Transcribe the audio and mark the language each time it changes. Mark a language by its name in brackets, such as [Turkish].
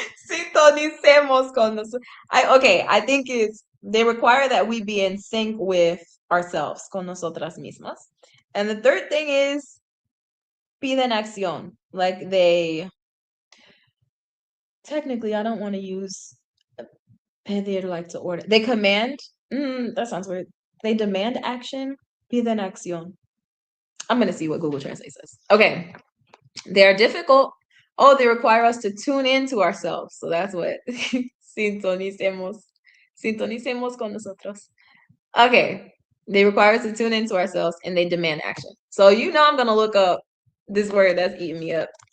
[Spanish] Sintonicemos con nosotros. [English] I think they require that we be in sync with ourselves, [Spanish] con nosotras mismas. [English] And the third thing is [Spanish] piden acción. [English] Like technically, I don't want to use pedir like to order. They command, that sounds weird. They demand action, [Spanish] piden acción. [English] I'm going to see what Google Translate says. Okay. They are difficult. Oh, they require us to tune into ourselves. So that's what [Spanish] sintonicemos con nosotros. [English] Okay. They require us to tune into ourselves and they demand action. So I'm going to look up this word that's eating me up.